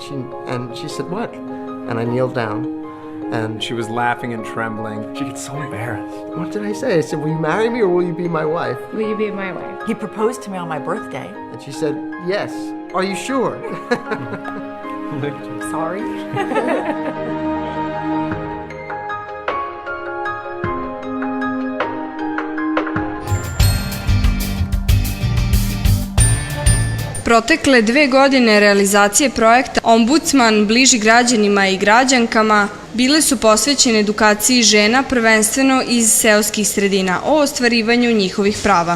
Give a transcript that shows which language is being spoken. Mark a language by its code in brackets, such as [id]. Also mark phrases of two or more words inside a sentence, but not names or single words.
[en] She said, what? And I kneeled down, and she was laughing and trembling. She gets so embarrassed. What did I say? I said, will you marry me or will you be my wife? Will you be my wife? He proposed to me on my birthday. And she said, yes. Are you sure? Sorry. [bs] Protekle 2 godine realizacije projekta Ombudsman bliži građanima i građankama bile su posvećene edukaciji žena prvenstveno iz seoskih sredina o ostvarivanju njihovih prava.